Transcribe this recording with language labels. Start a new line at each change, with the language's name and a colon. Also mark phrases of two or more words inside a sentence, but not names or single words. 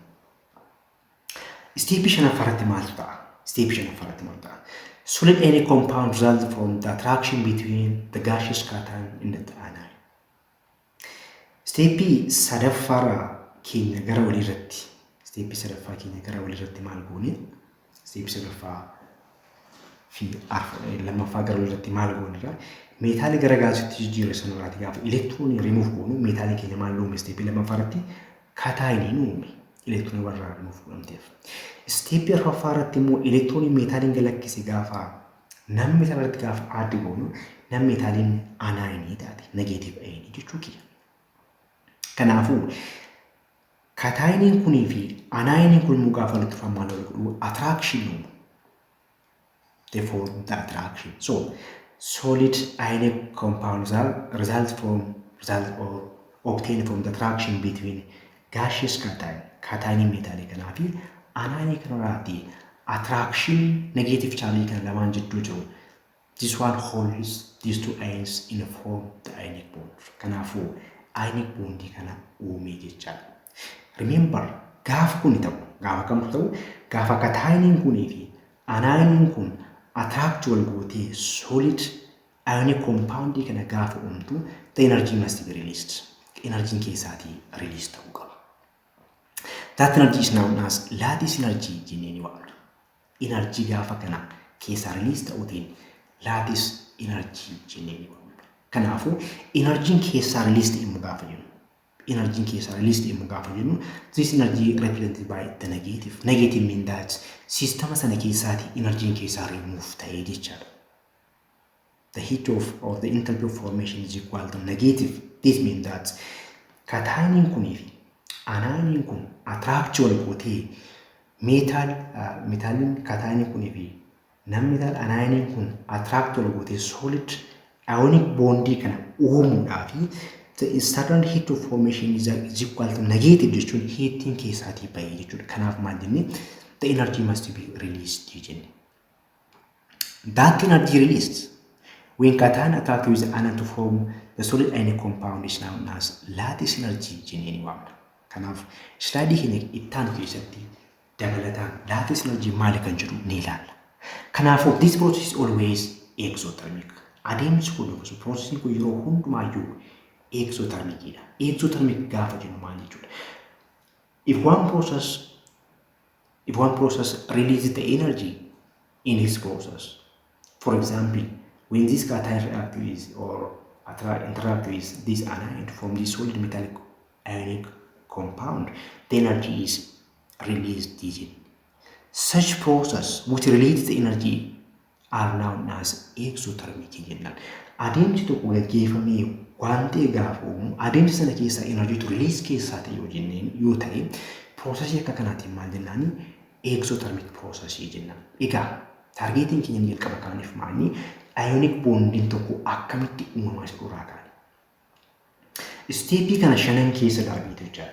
English: Step 5 solid any compound results from the attraction between the gaseous cation and the anion.
Oromo: Step 3 keenya gara walirratti. Step 3 keenya gara walirratti maal goone? Step 3 fi lammaffaa gara walirratti maal goonirra meetaali gara gaasiitti jijjiirre sanarraati gaafa elektiroonii remove goonu meetaali keenya maal uume? Step lammaffaa irratti kataayiniin uume elektiroonii warraa remove godhamteef. Step 4 irratti immoo elektiroonii meetaaliin galakkise gaafa non-metal irratti gaafa add goonu non-meetaaliin anion taate
English: negative ion
Oromo: jechuu kiyya. Kanaafuu kataayiniin kunii fi anioniin kun immoo gaafa walitti dhufan maal godhu? Attraction uumu.
English: Therefore the attraction. So solid ionic compounds are result or obtained from the attraction between gaseous cation metallic
Oromo: kanaa fi
English: anionic kanarraati attraction negative charge
Oromo: kan lamaan jidduu jiru.
English: This one holds these two ions in a form the ionic bond.
Oromo: Kanaafuu ionic bond kana uume jechaadha. Remember gaafa kun ta'u gaafa kamtu ta'u gaafa kataayiniin kunii fi anioniin kun attract wal gootee
English: solid ionic compound
Oromo: kana gaafa uumtu
English: the energy must be released.
Oromo: Energy keessaatii release ta'uu qaba.
English: That energy is known as lattice energy
Oromo: jennee ni waamna. Energy gaafa kana keessaa release ta'uutiin
English: lattice energy
Oromo: jennee ni waamna. Kanaafuu energy keessaa release ta'e immoo gaafa jennu energy keessaa release ta'e immoo gaafa jennu
English: this energy represented by the negative. Negative mean that system
Oromo: sana keessaatii energy keessaa remove ta'ee jechaadha.
English: The heat of or the enthalpy of formation is equal to negative. This means that cation
Oromo: kunii fi anion kun attraction gootee metaalin cation kunii fi non-metal anion kun attraction gootee
English: solid ionic bond
Oromo: kana uumuudhaaf
English: the standard heat of formation is equal to negative
Oromo: jechuun heating keessaatii bahee jechuudha. Kanaaf maal jennee
English: the energy must be released
Oromo: jenne.
English: That energy released when cation attack with anion to form the solid ionic compound is known as lattice energy
Oromo: jennee ni waamna. Kanaaf slide keenya ittaanu keessatti dabalataan
English: lattice energy
Oromo: maali kan jedhu ni ilaalla.
English: Kanaafuu this process is always exothermic.
Oromo: Adeemsi kun yookiin processing kun yeroo hundumaayyuu exothermicidha. Exothermic gaafa jennu maal jechuudha?
English: If one process releases the energy in this process, for example, when this cation react with or interact with this anion to form this solid metallic ionic compound, the energy is released. Such process which releases the energy are known as exothermic.
Oromo: Adeemsi tokko gaggeeffamee waan ta'e gaafa uumu adeemsi sana keessaa
English: energy to release
Oromo: keessaa ta'e yoo ta'e processii akka kanaatiin maal jennaani exothermic processii jenna. Egaa targeetiin keenya jalqaba kaaniif maali? Ionic bonding tokko akkamitti uumamaa isa duraa kaane. Steepii kana shanan keessa darbiitu jechaadha.